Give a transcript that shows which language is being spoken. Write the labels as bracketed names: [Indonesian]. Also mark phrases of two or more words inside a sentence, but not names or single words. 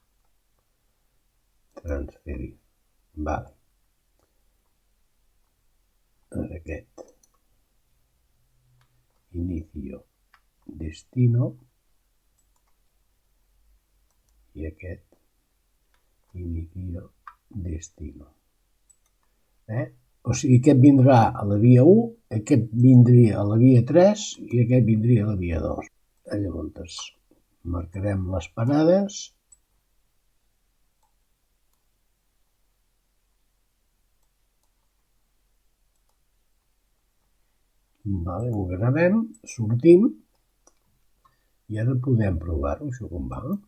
[Spanish] Transferir. Vale. [Catalan] Ara aquest. Inicio. Destino. I aquest. [Spanish] Inicio. Destino. [Catalan] O sigui, aquest vindrà a la via 1, aquest vindria a la via 3 i aquest vindria a la via 2. Llavors, marcarem les parades. Ho gravem, sortim i ara podem provar-ho, això com va.